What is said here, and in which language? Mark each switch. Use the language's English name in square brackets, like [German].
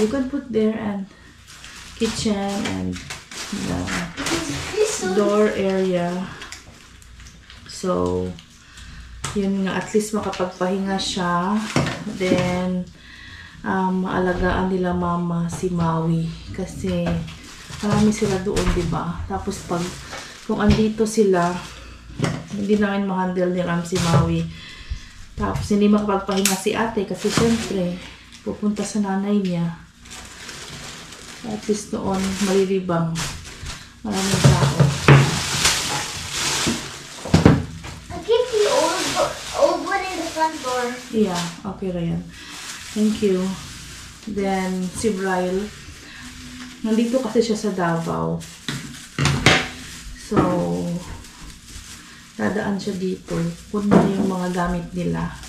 [English] You can put there and kitchen and the door area. [Filipino] So, yun nga, at least makapagpahinga siya. Then, maalagaan nila mama si Maui. Kasi, marami sila doon, diba? Tapos, kung andito sila, hindi namin ma-handle ni Ram si Maui. Tapos, hindi makapagpahinga si ate kasi, syempre, pupunta sa nanay niya. At least noon, malilibang. Maraming tao. [English] I keep the old one in the front door. Yeah, okay Ryan. Thank you. [Filipino] Then, si Bryle, nandito kasi siya sa Davao. So, dadaan siya dito. Kunin niya yung mga gamit nila.